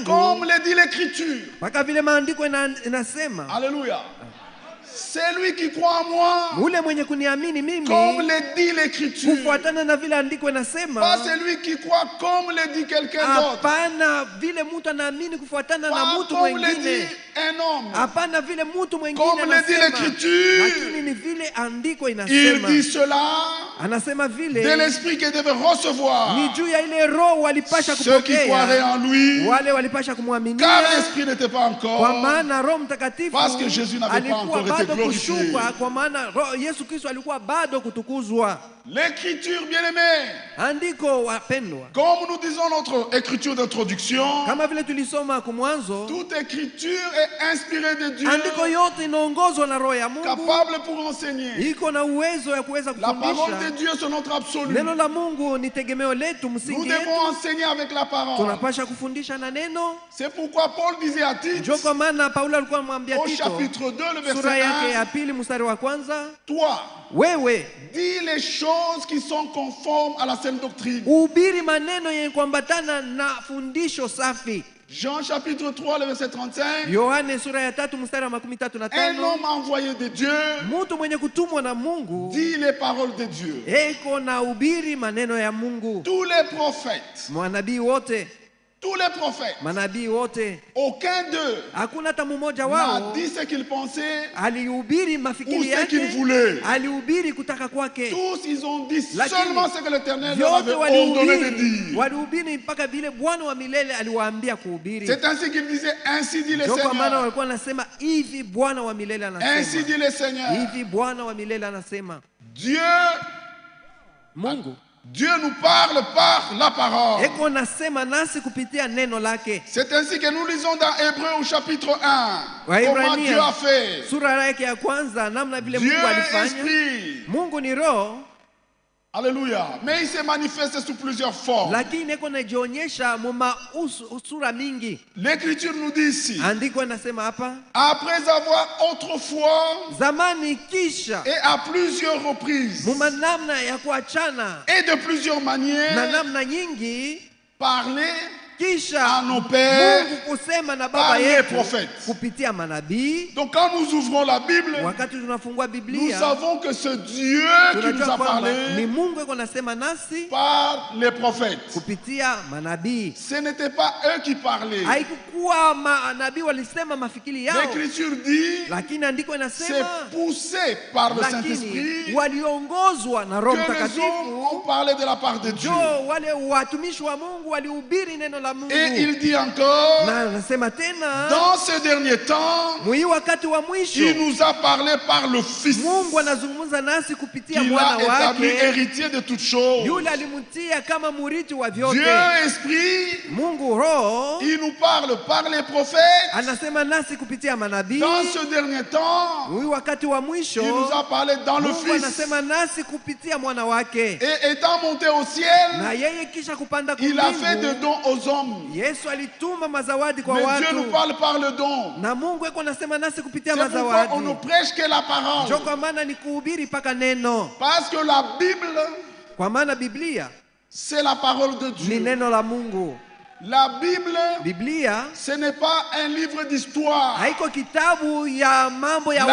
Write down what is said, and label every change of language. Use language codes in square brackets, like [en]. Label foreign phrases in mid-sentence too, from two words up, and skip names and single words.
[fr] comme le dit l'Écriture. [sw] mpaka vile maandiko inasema, [fr] Alléluia. Celui qui croit en moi, [sw] ule mwenye kuniamini mimi, [fr] comme le dit l'Écriture. [sw] kufuatana na vile andiko inasema, [fr] Pas celui qui croit comme le dit quelqu'un d'autre. [sw] hapana vile mtu anaamini kufuatana na [fr] Pas [sw] mtu [fr] comme le dit [sw] mwingine, [fr] un homme. [sw] hapana vile mtu mwingine [fr] Comme le dit [sw] anasema, [fr] l'Écriture. [sw] lakini ni vile andiko [fr] Il [sw] inasema. [fr] dit cela [sw] Anasema [fr] de [sw] vile [fr] l'esprit que devait recevoir [sw] ni juu ya ile roho walipasha [fr] ceux qui croiraient [sw] kupokea, [fr] en lui, [sw] wale walipasha [fr] car [sw] kumwaminia, [fr] l'esprit n'était pas [sw] kwa [fr] encore. [sw] maana Roho Mtakatifu [fr] Parce que Jésus n'avait pas [sw] alikuwa [fr] encore été [sw] bado [fr] glorifié. [sw] kushuka, kwa maana Yesu Kristo alikuwa bado kutukuzwa. [fr] L'Écriture, bien-aimée, [sw] Andiko wapendwa, [fr] comme nous disons notre écriture d'introduction, [sw] kama vile tulisoma kumwanzo, [fr] toute écriture est inspirée de Dieu, [sw] andiko yote inaongozwa na roho ya Mungu, [fr] capable pour enseigner. [sw] iko na uwezo ya kuweza [fr] La parole de [sw] kufundisha. [fr] Dieu, c'est notre absolu. [sw] Neno la Mungu ni tegemeo letu, [fr] Nous [sw] msingi [fr] devons [sw] yetu. [fr] enseigner avec la parole. [sw] Tunapasha kufundisha na neno. [fr] C'est pourquoi Paul disait à Tite, [sw] Ndio kwa maana Paulo alikuwa anamwambia [fr] au [sw] Tito [fr] chapitre 2, le [sw] sura [fr] verset [sw] yake [fr] 1, [sw] ya pili mstari wa kwanza, [fr] toi, [sw] wewe [fr] dis les choses qui sont conformes à la saine doctrine. [sw] uhubiri maneno yenye kuambatana na fundisho safi. [fr] Jean chapitre 3, le verset 35. [sw] Yohane sura ya 3 mstari wa 35. [fr] Un homme envoyé de Dieu [sw] Mtu mwenye kutumwa na Mungu [fr] dit les paroles de Dieu. [sw] eko na ubiri maneno ya Mungu. [fr] Tous les prophètes, [sw] Manabii wote, [fr] tous les prophètes, [sw] manabii wote, [fr] aucun d'eux [sw] hakuna hata mmoja [fr] n'a [sw] wao [fr] dit ce qu'il pensait [sw] alihubiri [fr] ou [sw] mafikiri [fr] ce qu'il [sw] yake, [fr] voulait. [sw] alihubiri kutaka kwake. [fr] Tous, ils ont dit [sw] Lakini [fr] seulement ce que l'Éternel leur avait [sw] Vyote [fr] ordonné de dire. [sw] walihubiri mpaka vile Bwana wa milele aliwaambia kuhubiri. [fr] C'est ainsi qu'il disait, ainsi dit le [sw] Ndio kwa maana [fr] Seigneur. [sw] walikuwa wanasema hivi, Bwana wa milele [fr] Ainsi [sw] anasema [fr] dit le Seigneur. [sw] hivi, Bwana wa milele anasema. [fr] Dieu, [sw] Mungu [fr] Dieu nous parle par la parole. [sw] eko nasema nasi kupitia neno lake. [fr] C'est ainsi que nous lisons dans Hébreux au chapitre 1. [sw] Waibrania, [fr] Comment Dieu a fait. [sw] sura yake ya kwanza, namna vile [fr] Dieu [sw] Mungu [fr] est [sw] alifanya. [fr] esprit. [sw] Mungu ni roho, [fr] Alléluia. Mais il se manifeste sous plusieurs formes. [sw] lakini eko najionyesha muma sura mingi. [fr] L'Écriture nous dit ici, [sw] Andiko anasema hapa, [fr] après avoir autrefois [sw] zamani kisha [fr] et à plusieurs reprises [sw] muma namna ya kuachana [fr] et de plusieurs [sw] na [fr] manières [sw] namna nyingi [fr] parlé [sw] kisha [fr] nos pères [sw] Mungu kusema na [fr] par [sw] baba [fr] les [sw] yetu [fr] prophètes. [sw] kupitia manabii. [fr] Donc quand nous ouvrons la Bible, [sw] Wakati tunafungua [fr] nous [sw] Biblia, [fr] savons que ce Dieu qui nous [sw] tunajua [fr] a [sw] kwamba ni [fr] parlé [sw] Mungu yuko nasema nasi [fr] par les prophètes. [sw] kupitia manabii. [fr] Ce n'était pas eux qui parlaient. [sw] Haikukuwa manabii walisema mafikiri yao, [fr] L'Écriture dit, [sw] lakini andiko [fr] c'est [sw] inasema [fr] poussé par le [sw] lakini [fr] Saint-Esprit [sw] waliongozwa na Roho [fr] que les hommes [sw] Mtakatifu. [fr] ont parlé de la part de Dieu. [sw] Jo, wale watumishi wa Mungu walihubiri neno la Mungu. [fr] Et il dit encore, [sw] Na anasema tena, [fr] dans ce dernier temps, [sw] mwi wakati wa mwisho [fr] il nous a parlé par le Fils, [sw] Mungu anazungumza nasi kupitia [fr] qu'il [sw] mwana [fr] a établi [sw] wake, [fr] héritier de toutes choses. [sw] yule alimtia kama murithi wa [fr] Dieu [sw] vyote. [fr] Esprit, [sw] Mungu Roho [fr] il nous parle par les prophètes. [sw] anasema nasi kupitia manabii. [fr] Dans ce dernier temps, [sw] Mwi wakati wa mwisho [fr] il nous a parlé dans le [sw] Mungu [fr] Fils. [sw] anasema nasi kupitia mwana wake. [fr] Et étant monté au ciel, [sw] Na yeye kisha kupanda [fr] il a fait de [sw] kumbingu, [fr] dons aux hommes. [sw] Yesu alituma mazawadi kwa [fr] Mais Dieu nous [sw] watu. [fr] parle par le don. [sw] Na Mungu yuko anasema nasi kupitia [fr] C'est pourquoi on ne [sw] mazawadi. [fr] prêche que la [sw] Ndio [fr] parole. [sw] kwa maana ni kuhubiri mpaka neno. [fr] Parce que la Bible, [sw] Kwa maana Biblia [fr] c'est la parole de [sw] ni [fr] Dieu. [sw] neno la Mungu. [fr] La Bible, [sw] Biblia [fr] ce n'est pas un livre d'histoire. [sw] haiko kitabu ya mambo ya